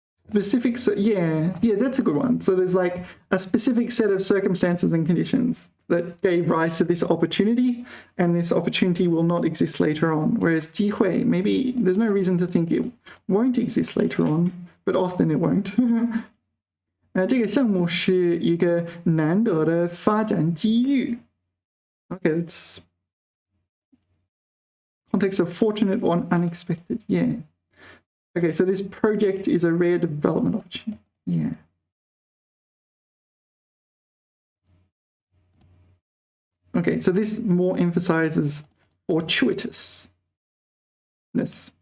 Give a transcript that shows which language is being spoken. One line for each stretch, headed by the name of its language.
English: Specific, yeah, that's a good one. So there's like a specific set of circumstances and conditions that gave rise to this opportunity, and this opportunity will not exist later on. Whereas 机会, maybe there's no reason to think it won't exist later on, but often it won't.
Chinese: 这个项目是一个难得的发展机遇.
English: Okay, it's context of fortunate or unexpected. Yeah. Okay, so this project is a rare development opportunity. Yeah. Okay, so this more emphasizes fortuitousness.